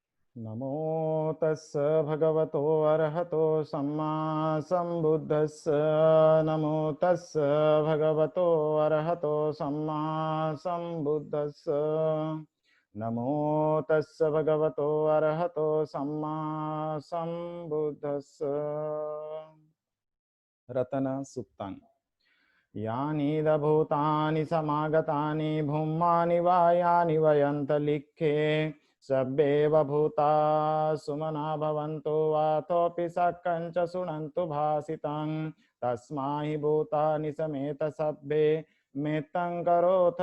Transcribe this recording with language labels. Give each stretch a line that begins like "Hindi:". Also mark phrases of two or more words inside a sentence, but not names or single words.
Pali: नमो तस् भगवतो अरहतो सम्मा सम्बुद्धस्स। नमो तस् भगवतो अरहतो सम्मा सम्बुद्धस्स। नमो तस् भगवतो अरहतो सम्मा सम्बुद्धस्स। रतन सुक्तांग। यानि भूतानि समागतानि भूमानि वा यानि वयन्तलिख्ये सब्बेव भूता सुमना भवन्तु वातोऽपि सक्कञ्च शृण्वन्तु भासितं तस्माहि भूतानि समेत सब्बे मेत्तं करोथ